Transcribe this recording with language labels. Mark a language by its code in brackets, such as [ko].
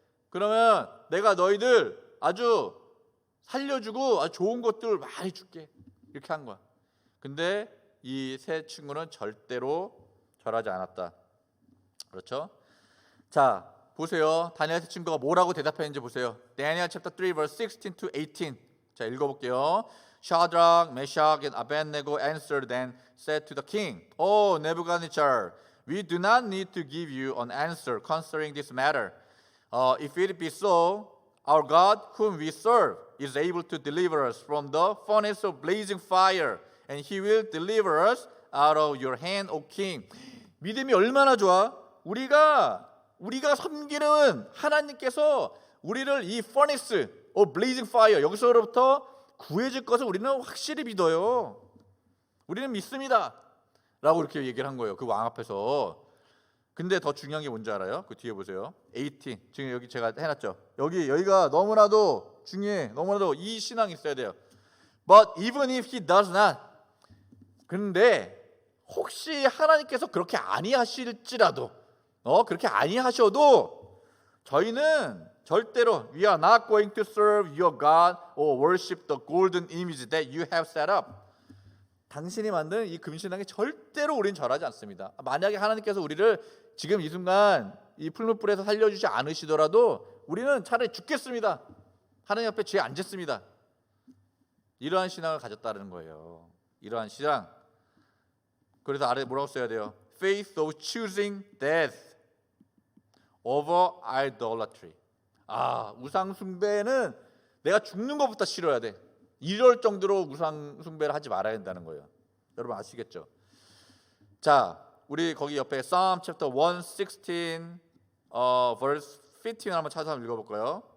[ko] 그러면 내가 너희들 아주 살려주고 아주 좋은 것들 많이 줄게. 이렇게 한 거야. 근데 이 새 친구는 절대로 절하지 않았다. 그렇죠? 자, 보세요. 다니엘 새 친구가 뭐라고 대답했는지 보세요. [en] Daniel chapter 3 verse 16 to 18. [ko] 자, 읽어볼게요. [en] Shadrach, Meshach, and Abednego answered and said to the king, O Nebuchadnezzar, we do not need to give you an answer concerning this matter. If it be so, our God, whom we serve, is able to deliver us from the furnace of blazing fire, and he will deliver us out of your hand, O king. [ko] 믿음이 얼마나 좋아? 우리가 섬기는 하나님께서 우리를 이 [en] furnace of blazing fire [ko] 여기서부터 구해줄 것을 우리는 확실히 믿어요. 우리는 믿습니다. 라고 이렇게 얘기를 한 거예요. 그 왕 앞에서. 근데 더 중요한 게 뭔지 알아요? 그 뒤에 보세요. 18. 지금 여기 제가 해놨죠. 여기가 너무나도 중요해. 너무나도 이 신앙이 있어야 돼요. [en] But even if he does not. [ko] 근데 혹시 하나님께서 그렇게 아니하실지라도 그렇게 아니하셔도 저희는 절대로 [en] we are not going to serve your God or worship the golden image that you have set up. [ko] 당신이 만든 이 금신상에 절대로 우리는 절하지 않습니다. 만약에 하나님께서 우리를 지금 이 순간 이 풀무불에서 살려주지 않으시더라도 우리는 차라리 죽겠습니다. 하나님 앞에 죄 안 짓습니다. 이러한 신앙을 가졌다는 거예요. 이러한 신앙. 그래서 아래 뭐라고 써야 돼요? [en] Faith of choosing death over idolatry. [ko] 우상 숭배는 내가 죽는 것부터 싫어야 돼. 이럴 정도로 우상 숭배를 하지 말아야 된다는 거예요. 여러분 아시겠죠? 자, 우리 거기 옆에 [en] Psalm chapter 116 verse 15 [ko] 한번 찾아서 읽어볼까요?